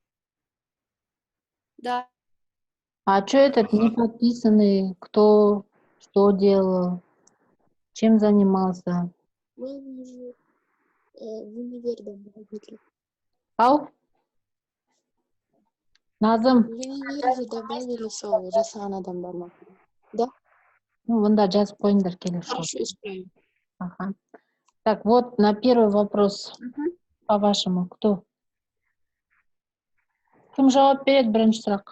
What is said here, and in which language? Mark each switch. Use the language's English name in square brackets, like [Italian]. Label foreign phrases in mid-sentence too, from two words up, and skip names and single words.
[Russian] Да. А что этот не подписанный? Кто что делал? Чем занимался? Мы уже в универде добавили. Ау? Назым, В универде добавили [Kazakh] сол жасаған адамдар ма? [Russian] Да. [Kazakh] ну, онда жазып қойыңдар келесі жолы. [Russian] Хорошо, исправим. Ага. Так, вот на первый вопрос, по-вашему, кто? [Kazakh] Кім жауап береді бірінші сұраққа?